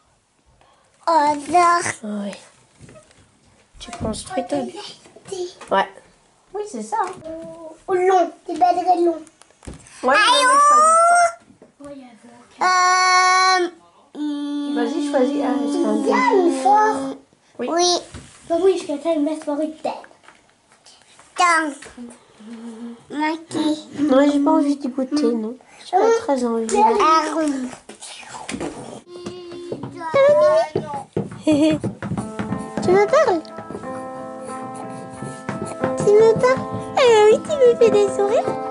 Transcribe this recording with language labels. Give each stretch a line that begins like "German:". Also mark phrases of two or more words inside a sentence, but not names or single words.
French: Oh, là. Oui. Tu construis ta bûche? Ouais. Oui, c'est ça. Oh, long. T'es belle et long. Ouais, vas-y, choisis. Ah, c'est un dé.
Norwegian: Den for.
French: Oui. Oui.
Norwegian: Babouille, skal jeg ta den mest favoritt? Den.
French: Non, j'ai pas envie d'y goûter, non. J'ai pas très envie. Tu me parles? Tu me parles? Ah oui, tu me fais des sourires.